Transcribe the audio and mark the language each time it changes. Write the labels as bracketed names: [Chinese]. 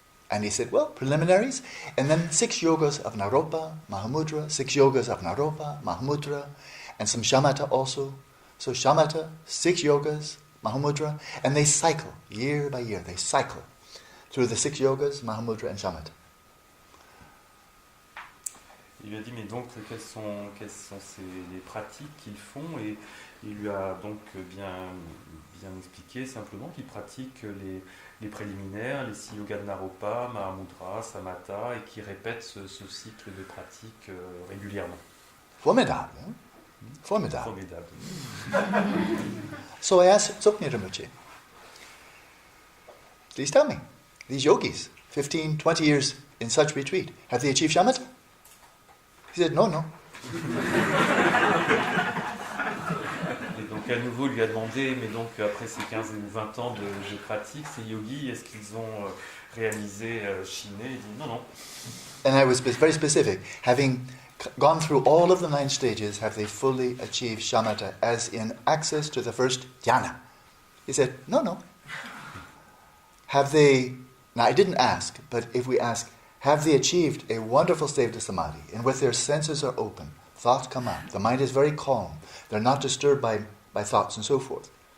[English] And he said, well, preliminaries, and then 6 yogas of Naropa, Mahamudra, 6 yogas of Naropa, Mahamudra, and some shamatha also. So shamatha, 6 yogas, Mahamudra, and they cycle, year by year, they cycle through the 6 yogas, Mahamudra and shamatha. [French] Il lui a dit, mais donc, quelles sont les pratiques qu'ils font, et il lui a donc bien expliqué simplement qu'ils pratiquent les préliminaires, les 6 yogas de Naropa, Mahamudra, Samatha, et qui répètent ce cycle de pratiques régulièrement. Formidable, hein? Formidable. Formidable. [English] So I asked Tsoknyi Rinpoche, please tell me, these yogis, 15, 20 years in such retreat, have they achieved shamatha? He said, no. [French] Et donc à nouveau, il lui a demandé, mais donc après ces 15 ou 20 ans de pratique, ces yogis, est-ce qu'ils ont réalisé Shiné? Il dit non. [English] And I was very specific. Having gone through all of the 9 stages, have they fully achieved shamatha, as in access to the first dhyana? He said, no. Have they, now I didn't ask, but if we ask, have they achieved a wonderful state of samadhi, in which their senses are open, thoughts come up, the mind is very calm, they're not disturbed by thoughts and so forth?